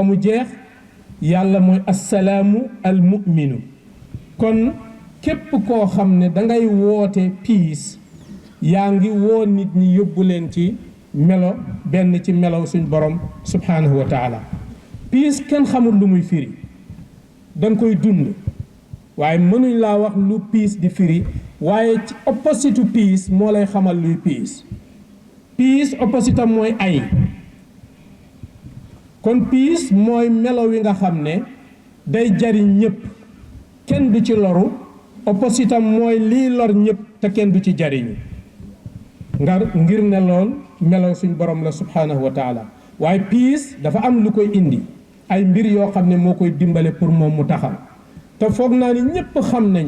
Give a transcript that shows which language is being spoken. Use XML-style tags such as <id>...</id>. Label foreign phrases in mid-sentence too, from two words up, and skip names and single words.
<wo>mu jeex yàlla mooy</wo> <ar>assalaamu al mu'minu</ar> <wo>kon képp koo xam ne dangay woote peace yaa ngi woo nit ñi yóbbu leen ci melo benn ci melow suñ borom</wo> <ar>subhanahu wa taala</ar> <wo>peace kenn xamul lu muy firi danga koy dund waaye mënuñ laa wax lu peace di firi waaye ci opposite peace moo lay xamal luy</wo> <en>peace peace opposite</en> <wo>am mooy ay kon peace mooy melo wi nga xam ne day jariñ ñëpp kenn du ci loru opposite am mooy lii lor ñëpp te kenn du ci jariñu ngir ne lool melo suñ borom la</wo> <ar>subhanahu wa taala</ar> <wo>waaye peace dafa am lu koy indi ay mbir yoo xam ne moo koy dimbale pour moom mu taxaw te foog naa ni ñëpp xam nañu</wo>